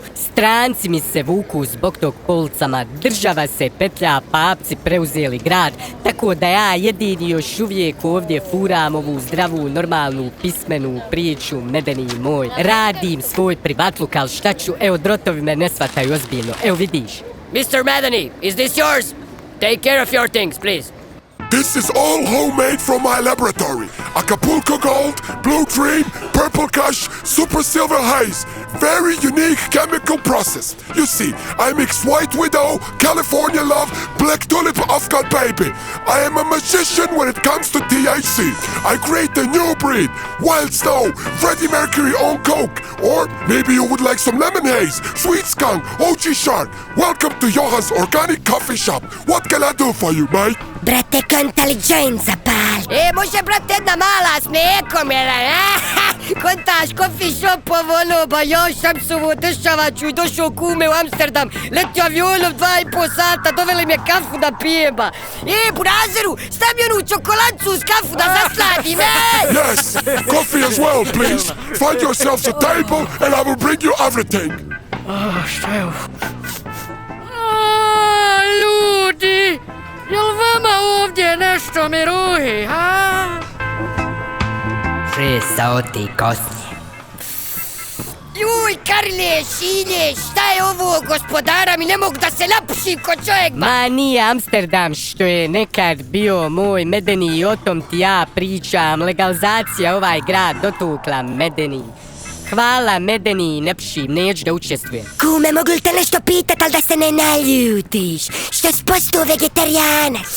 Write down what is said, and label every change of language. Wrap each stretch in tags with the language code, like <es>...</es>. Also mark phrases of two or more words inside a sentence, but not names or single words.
<bs>Stranci mi se vuku zbog tog policama, država se petlja, papci preuzeli grad, tako da ja jedini još uvijek ovdje furam ovu zdravu, normalnu, pismenu priču Medeni moj. Radim svoj privat ali šta ću, evo drotovi me ne shvataju ozbiljno, evo vidiš.</bs> <en>Mr. Medeni, is this yours? Take care of your things, please. This is all homemade from my laboratory. Acapulco Gold, Blue Dream, Purple Kush, Super Silver Haze. Very unique chemical process. You see, I mix White Widow, California Love, Black Tulip, Afghan Baby. I am a magician when it comes to THC. I create a new breed. Wild Snow, Freddie Mercury on Coke. Or maybe you would like some lemon haze, sweet skunk, OG Shark. Welcome to Johan's Organic Coffee Shop. What can I do for you, mate?</en> <bs>Brate, konta licenza, pal. Može, brate, jedna mala s mlijekom, kontaš</bs> <en>coffee shop</en> <bs>ovo, ba još sam se ovo dešavaću i došao kume u Amsterdam. Letio avionom 2,5 sata, doveli me kafu da pijem, ba. Burazeru, stavi onu čokoladcu uz kafu da zasladim,</bs> <en>Yes, coffee as well, please. Find yourselves a table and I will bring you everything.</en> <bs>Šta je ovo? Ljudi, jel vama ovdje nešto mi ruhi, ha? 6 sati kasnije. Juj, Karle, Šilje, šta je ovo, gospodara mi ne mogu da se napušim ko čovjek, ba. Ma nije Amsterdam što je nekad bio moj Medeni i o tom ti ja pričam. Legalizacija ovaj grad dotukla Medeni. Hvala Medeni, ne pšim, neću da učestvujem. Kume, mogu li te nešto pitat, ali da se ne naljutiš? Što si postao vegetarijanac?</bs>